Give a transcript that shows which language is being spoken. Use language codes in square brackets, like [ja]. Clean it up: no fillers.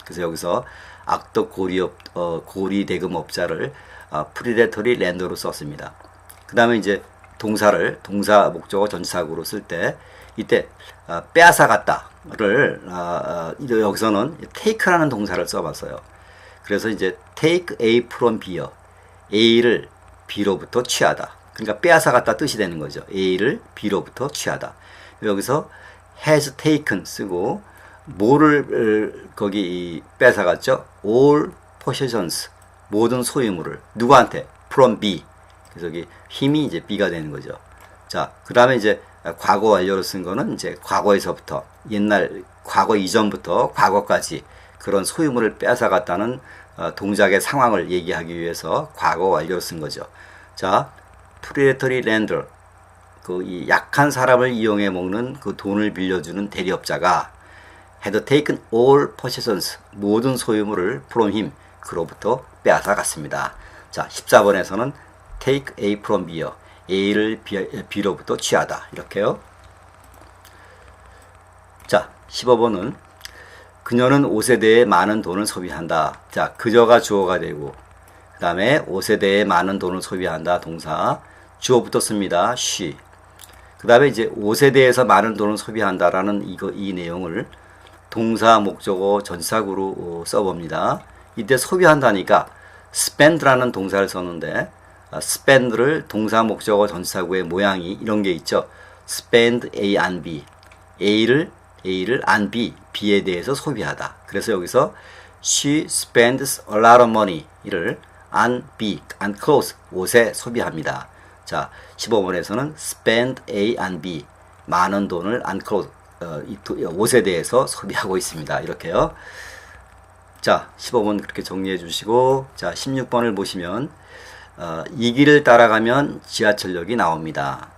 [ko] 그래서 여기서 악덕 고리대금업자를 predatory lender로 썼습니다. 그 다음에 이제 동사를 동사, 목적어, 전치사구로 쓸 때 이때 빼앗아갔다를 여기서는 take라는 동사를 써봤어요. 그래서 이제 [en] take A from B [ko] 요. A를 B로부터 취하다. 그러니까 빼앗아갔다 뜻이 되는 거죠. A를 B로부터 취하다. 여기서 has taken 쓰고 뭐를 거기 뺏어갔죠? [en] all possessions, [ko] 모든 소유물을 누구한테? [en] from B. [ko] 그래서 여기 힘이 이제 B가 되는 거죠. 자, 그 다음에 이제 과거 완료로 쓴 거는 이제 과거에서부터 옛날 과거 이전부터 과거까지 그런 소유물을 뺏어갔다는 동작의 상황을 얘기하기 위해서 과거 완료로 쓴 거죠. 자, predatory lender, 그 이 약한 사람을 이용해 먹는 그 돈을 빌려주는 대리업자가 [en] had taken all possessions, [ko] 모든 소유물을 [en] from him, [ko] 그로부터 빼앗아갔습니다. 자, 14번에서는 [en] take A from B [ko] 요. A를 B로부터 취하다. 이렇게요. 자, 15번은 그녀는 옷에 대해 많은 돈을 소비한다. 자, 그녀가 주어가 되고 그 다음에 옷에 대해 많은 돈을 소비한다. 동사. 주어부터 씁니다. she. 그 다음에 이제 옷에 대해서 많은 돈을 소비한다라는 이 내용을 동사, 목적어, 전치사구로 써봅니다. 이때 소비한다니까 spend라는 동사를 썼는데 spend를 동사, 목적어, 전치사구의 모양이 이런 게 있죠. [en] spend A on B. [ko] A를 on B, B에 대해서 소비하다. [en] 그래서 여기서 she spends a lot of money를 on B, on clothes, [ko] 옷에 소비합니다. 자, 15번에서는 [en] spend A on B, [ko] 많은 돈을 [en] on clothes, [ko] 옷에 대해서 소비하고 있습니다. 이렇게요. 자, 15번 그렇게 정리해 주시고, 자, 16번을 보시면 이 길을 따라가면 지하철역이 나옵니다.